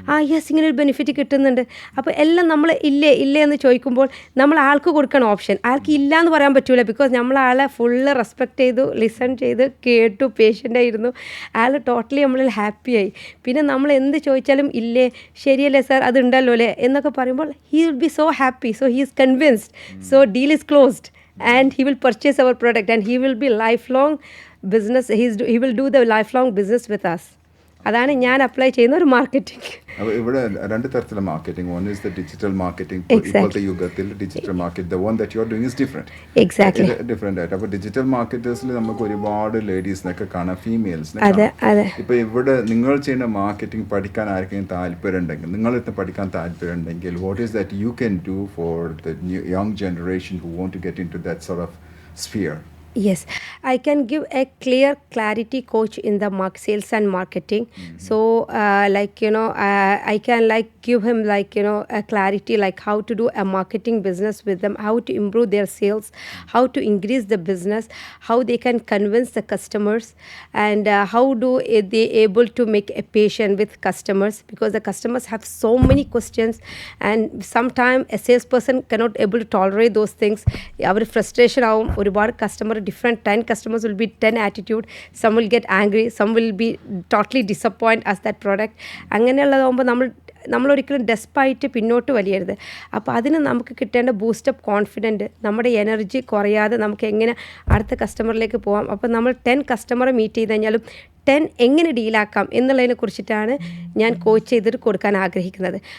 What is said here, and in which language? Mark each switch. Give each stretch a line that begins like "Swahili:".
Malayalam: Yes ഇങ്ങനൊരു benefit കിട്ടുന്നുണ്ട്. അപ്പോൾ എല്ലാം നമ്മൾ ഇല്ലേ എന്ന് ചോദിക്കുമ്പോൾ നമ്മൾ ആൾക്ക് കൊടുക്കണം ഓപ്ഷൻ. ആൾക്ക് ഇല്ല എന്ന് പറയാൻ പറ്റില്ല. ബിക്കോസ് നമ്മൾ ആളെ ഫുള്ള് റെസ്പെക്റ്റ് ചെയ്തു, ലിസൺ ചെയ്ത് കേട്ടു, പേഷ്യൻ്റായിരുന്നു. ആൾ ടോട്ടലി നമ്മളിൽ ഹാപ്പിയായി. പിന്നെ നമ്മൾ എന്ത് ചോദിച്ചാലും ഇല്ലേ ശരിയല്ലേ സാർ അതുണ്ടല്ലോ അല്ലേ എന്നൊക്കെ പറയുമ്പോൾ
English: He will be so happy. So he is convinced. So deal is closed. And he will purchase our product and he will be lifelong business. He will do the lifelong business with us.
Malayalam: അതാണ് ഞാൻ apply ചെയ്യുന്ന ഒരു marketing. അപ്പോൾ ഇവിടെ രണ്ട് തരത്തിലുള്ള marketing.
English: One is the digital marketing.
Malayalam: ഇപ്പോഴത്തെ യുഗത്തിൽ
English: Digital market, the one that you are doing is different. Exactly
Malayalam: different ആയിട്ട്. അപ്പോൾ ഡിജിറ്റൽ മാർക്കറ്റേഴ്സിൽ നമുക്ക് ഒരുപാട് ലേഡീസിനൊക്കെ കാണാം, ഫീമെയിൽസിനെ. അതെ. ഇപ്പോൾ ഇവിടെ നിങ്ങൾ ചെയ്യുന്ന മാർക്കറ്റിംഗ് പഠിക്കാൻ ആർക്കെങ്കിലും താല്പര്യം ഉണ്ടെങ്കിൽ,
English: നിങ്ങളിത് പഠിക്കാൻ താല്പര്യം ഉണ്ടെങ്കിൽ, what is that you can do for the young generation who want to get into that sort of sphere? Yes, I can give a clarity coach in the sales and marketing. So I can give him a clarity a to do a marketing business with them, how to improve their sales, how to increase the business, how they can convince the customers, and how do they able to make a patient with customers, because the customers have so many questions and sometimes a salesperson cannot able to tolerate those things.
Malayalam: Our frustration ആവും.
English: ഒരുപാട് customer different 10 customers will be 10 attitude. Some will get angry, some will be totally disappoint as that product.
Malayalam: അങ്ങനെയുള്ളതാകുമ്പോൾ നമ്മളൊരിക്കലും ഡെസ്പായിട്ട് പിന്നോട്ട് വലിയരുത്. അപ്പോൾ അതിന് നമുക്ക് കിട്ടേണ്ട boost up confident, നമ്മുടെ energy കുറയാതെ നമുക്ക് എങ്ങനെ അടുത്ത കസ്റ്റമറിലേക്ക് പോകാം. അപ്പോൾ നമ്മൾ 10 കസ്റ്റമറെ മീറ്റ് ചെയ്ത് കഴിഞ്ഞാലും 10 എങ്ങനെ ഡീലാക്കാം എന്നുള്ളതിനെ കുറിച്ചിട്ടാണ് ഞാൻ കോച്ച് ചെയ്തിട്ട് കൊടുക്കാൻ ആഗ്രഹിക്കുന്നത്.